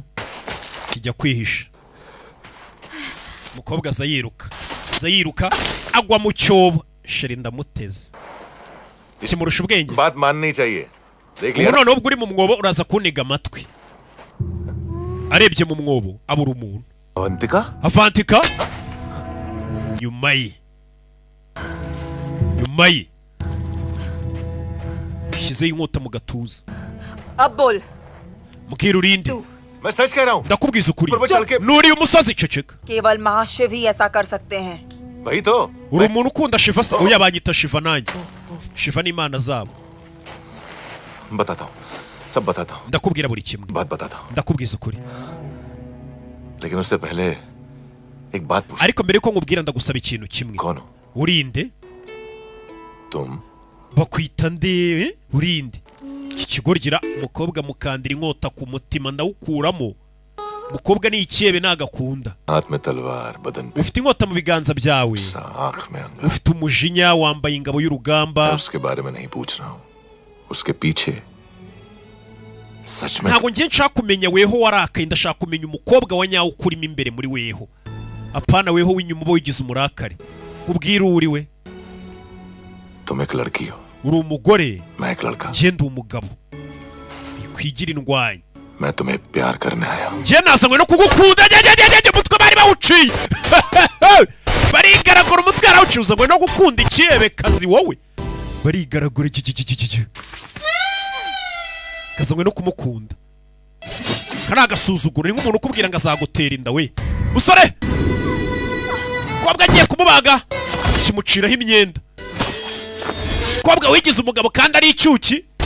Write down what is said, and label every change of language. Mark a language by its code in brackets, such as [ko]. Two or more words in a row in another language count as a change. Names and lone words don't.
[rw] kijya kwihisha umukobwa aza yiruka agwa mu cyobo sheri ndamuteze kimurusha ubwenge ubu noneho ubwo uri mu mwobo uraza kuniga amatwi arebye mu mwobo abura umuntu Avantika nyuma ye shizeho inkota mu gatuza Abol mbwira urinde [hi] मैं सच कह रहा हूँ [rw] ndakubwiza ukuri nuriye umusozi ceceka [hi] केवल महाशिव ही ऐसा कर सकते हैं वही तो [rw] uri umuntu ukunda Shiva se oya banyita Shiva nanjye Shiva ni imana zabo [hi] बताता हूँ सब बताता हूँ [rw] ndakubwira buri kimwe [hi] बात बताता हूँ [rw] ndakubwiza ukuri [hi] लेकिन उससे पहले एक बात पूछ [rw] ariko mbere ko nkubwira ndagusaba ikintu kimwe [hi] कौन हो [rw] urinde [hi] तुम [rw] bakwita nde urinde iki kigorgira umukobwa mukandira inkota ku mutima ndawukuramo umukobwa ni ikiyebe nagakunda [hi] हाथ में तलवार बदन पे [rw] ufite inkota mu biganza byawe [hi] आँख में अंगार [rw] ufite umujinya wambaye ingabo y'urugamba [hi] उसके बारे में नहीं पूछ रहा हूँ उसके पीछे सच में [rw] ntabwo ngiye nshaka kumenya weho warakaye ndashaka kumenya umukobwa wa nyawo ukurimo imbere muri weho apana weho w'inyuma uba wigize umurakare ubwira uri we [hi] तुम एक लड़की हो [rw] uri umugore [hi] मैं एक लड़का [rw] njye ndi umugabo ikwigira indwanyi [hi] मैं तुम्हें प्यार करने आया हूँ [rw] njye nazanywe no kugukunda umutwe bari bawuciye barigaragura umutwe yarawuciye uzanywe no gukunda ikiyebekazi wowe barigaragura kazanywe no kumukunda kari agasuzuguro ni nk'umuntu ukubwira ngo azagutera inda we musore kobwa agiye kumubaga kimuciraho imyenda kobwa wigize umugabo kandi ari icyuki